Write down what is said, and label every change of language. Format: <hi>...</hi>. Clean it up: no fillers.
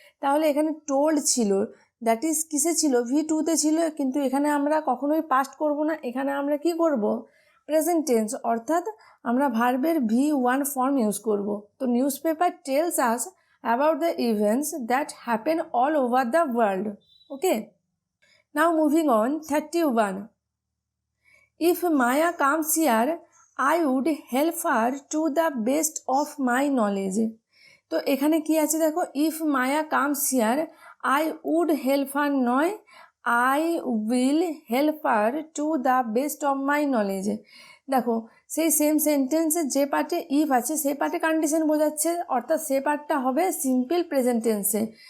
<bn>তাহলে এখানে টোল্ড ছিল,</bn> <en>that is</en> <bn>কিসে ছিল? V2-তে ছিল, কিন্তু এখানে আমরা কখনোই পাস্ট করব না, এখানে আমরা কি করব? প্রেজেন্ট টেন্স, অর্থাৎ আমরা ভার্বের V1 ফর্ম ইউজ করব।</bn> <en>তো newspaper tells us about the events that happen all over the world. Okay, now moving on. 31. If Maya comes here, I would help her to the best of my knowledge.</en> <bn>তো এখানে কি আছে দেখো,</bn> <en>If Maya comes here I would help her নয়, I will help her to the best of my knowledge.</en> <bn>দেখো সেই same সেন্টেন্সে যে পার্টে ইফ আছে সেই পার্টে কন্ডিশন বোঝাচ্ছে, অর্থাৎ সে পার্টটা হবে সিম্পল প্রেজেন্ট টেন্সে।</bn>